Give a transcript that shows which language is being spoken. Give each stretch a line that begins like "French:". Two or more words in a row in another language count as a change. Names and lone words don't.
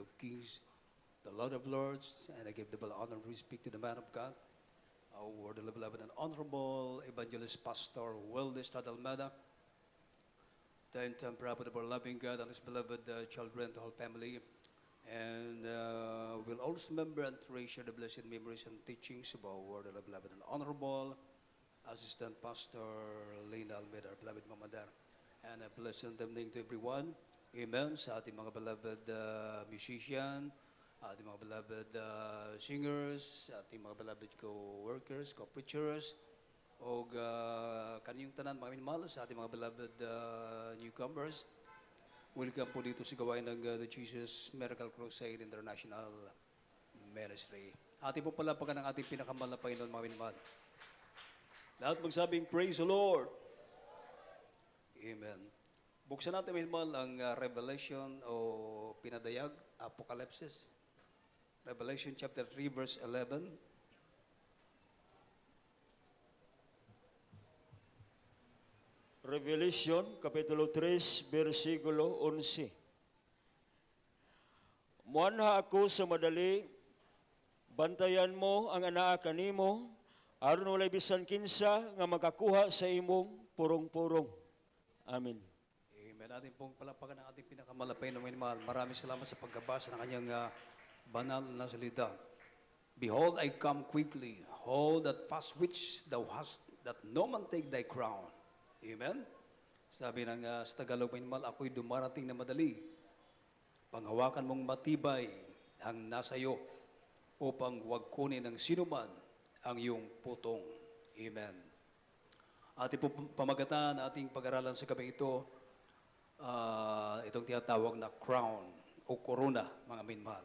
English: of Kings, the Lord of Lords, and I give the honor to speak to the man of God, our beloved and honorable evangelist pastor, Wellness Almeida, the entire prophet of our loving God and his beloved children, the whole family, and we'll always remember and treasure the blessed memories and teachings of our word, the beloved and honorable Assistant Pastor Lena Almeida, our beloved Mama Dar, and a blessed evening to everyone. Amen.
Filipino: Sa ating mga
English: beloved musician,
Filipino: ating mga
English: beloved singers,
Filipino: ating mga
English: beloved co-workers, co-preachers,
Cebuano: o kaniyong tanan,
Filipino: mga minamahal, sa ating mga
English: beloved newcomers.
Filipino: Welcome po dito sa gawain ng the Jesus Miracle Crusade International Ministry. Ating po palapakan ang ating pinakamalapay noon, mga minamahal. Lahat magsabing,
English: praise the Lord.
Filipino: Amen. Buksan natin minamahal ang Revelation o pinadayag, Apocalypse.
English: Revelation chapter 3 verse 11.
Filipino: Revelation kapitulo 3 bersikulo 11.
Cebuano: Muanha ako sa madali, bantayan mo ang anak kanimo, aron walay bisan kinsa nga makakuha sa imong purong-purong. Amen. Amen.
Filipino: Ating pong palapakan ang ating pinakamalapay na minamahal. Maraming salamat sa pagkabasa ng kanyang banal na salita.
English: Behold, I come quickly. Hold that fast which thou hast, that no man take thy crown. Amen.
Filipino: Sabi ng sa Tagalog, minamahal, ako'y dumarating na madali. Panghawakan mong matibay ang nasa iyo upang huwag kunin ng sinuman ang iyong putong. Amen. Ating po pamagatan, ating pag-aralan sa gabi ito, itong tinatawag na crown o corona, mga minamahal.